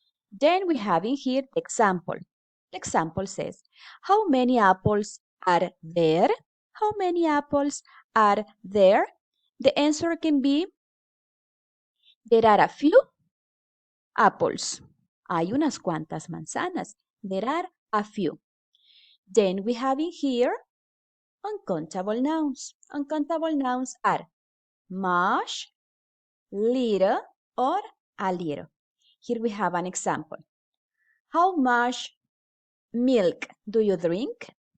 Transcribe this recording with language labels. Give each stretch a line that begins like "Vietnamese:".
English: Then we have in here the example. The example says, how many apples are there? How many apples are there? The answer can be, there are a few apples.
Spanish: Hay unas cuantas manzanas.
English: There are a few. Then we have in here uncountable nouns. Uncountable nouns are much, little, or a little. Here we have an example. How much milk do you drink?